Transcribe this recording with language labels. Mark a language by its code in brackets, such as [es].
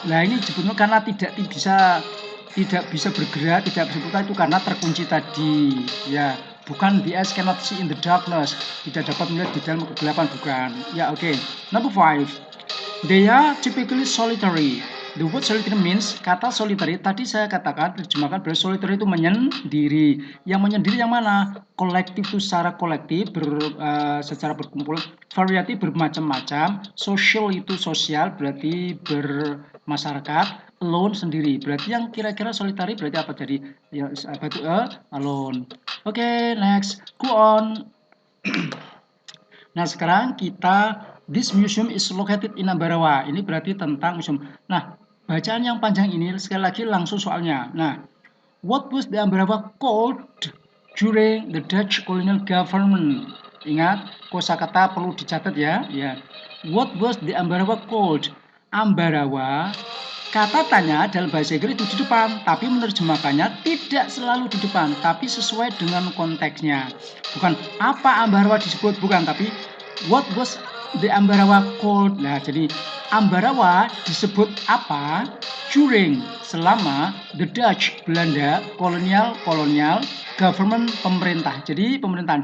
[id] Nah, ini sebetulnya karena tidak bisa bergerak, tidak bisa berputar itu karena terkunci tadi. Ya, bukan [en] the eyes cannot see in the darkness. [id] Tidak dapat melihat di dalam kegelapan, bukan. Ya, oke. [en] Number 5. They are typically solitary. The word solitary means, [id] kata solitary tadi saya katakan terjemahkan berarti solitary itu menyendiri. Yang menyendiri yang mana? Kolektif itu secara kolektif, secara berkumpul. Variety bermacam-macam. Social itu sosial berarti bermasyarakat. Alone sendiri. Berarti yang kira-kira solitary berarti apa? Jadi ya, apa itu alone. Oke, [en] next. Go on. [id] Nah, sekarang kita [en] this museum is located in Ambarawa. [id] Ini berarti tentang museum. Nah, bacaan yang panjang ini sekali lagi langsung soalnya. [en] Nah, what was the Ambarawa called during the Dutch colonial government? [id] Ingat, kosakata perlu dicatat ya. Ya. [en] What was the Ambarawa called? [id] Ambarawa kata tanya dalam bahasa Inggris itu di depan, tapi menerjemahkannya tidak selalu di depan, tapi sesuai dengan konteksnya. Bukan apa Ambarawa disebut, bukan, tapi [en] what was the Ambarawa called. [id] Nah, jadi Ambarawa disebut apa during, selama [en] the Dutch, [id] Belanda, kolonial government, pemerintah. Jadi pemerintahan.